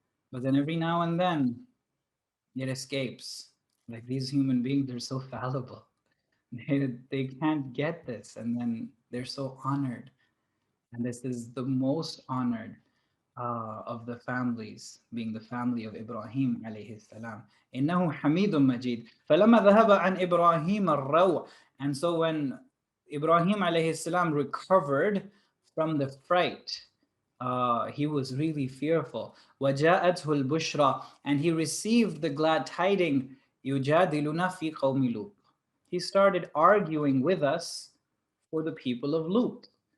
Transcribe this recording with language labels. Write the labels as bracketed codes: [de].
[en] But then every now and then it escapes. Like these human beings are so fallible. They can't get this, and then they're so honored. And this is the most honored of the families, being the family of Ibrahim alayhi salam. [ar] إنه حميد مجيد فلما ذهب عن إبراهيم الروع. [en] And so when Ibrahim alayhi salam recovered from the fright, he was really fearful. [ar] وجاءته البشرى. [en] And he received the glad tiding. [ar] يجادلنا في قوم لوط. [en] He started arguing with us for the people of Lut.